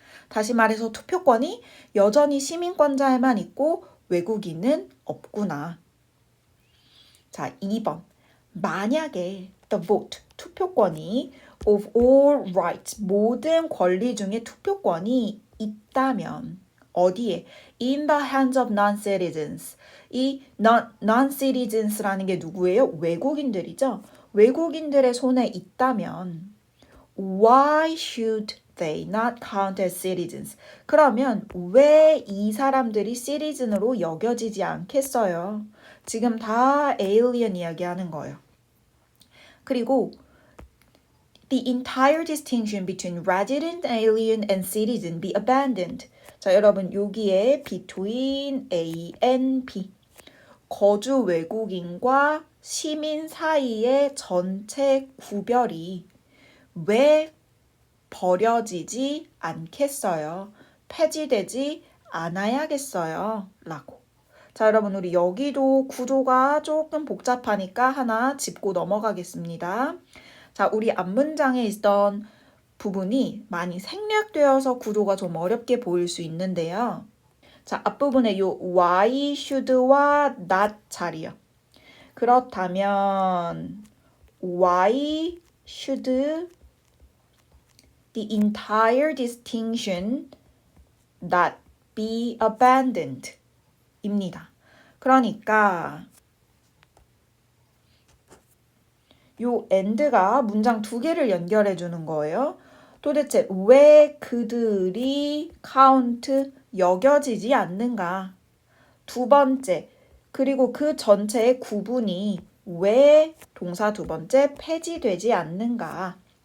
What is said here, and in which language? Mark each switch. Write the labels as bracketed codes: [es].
[ko] 다시 말해서 투표권이 여전히 시민권자에만 있고 외국인은 없구나. 자, 2번. 만약에 the vote, 투표권이 of all rights, 모든 권리 중에 투표권이 있다면 어디에? [en] In the hands of non-citizens. [ko] 이 non-citizens라는 게 누구예요? 외국인들이죠. 외국인들의 손에 있다면 [en] Why should they not count as citizens? [ko] 그러면 왜 이 사람들이 citizen으로 여겨지지 않겠어요? 지금 다 alien 이야기하는 거예요. 그리고 [en] the entire distinction between resident, alien, and citizen be abandoned. [ko] 자, 여러분 여기에 between A and B 거주 외국인과 시민 사이의 전체 구별이 왜 버려지지 않겠어요? 폐지되지 않아야겠어요? 라고. 자, 여러분 우리 여기도 구조가 조금 복잡하니까 하나 짚고 넘어가겠습니다. 자, 우리 앞문장에 있던 부분이 많이 생략되어서 구조가 좀 어렵게 보일 수 있는데요. 자, 앞부분에 요 why should와 not 자리요. 그렇다면 [en] why should the entire distinction not be abandoned? [ko] 입니다. 그러니까 요 and가 문장 두 개를 연결해 주는 거예요. 도대체 왜 그들이 count 여겨지지 않는가? 두 번째, 그리고 그 전체의 구분이 왜 동사 두 번째 폐지되지 않는가?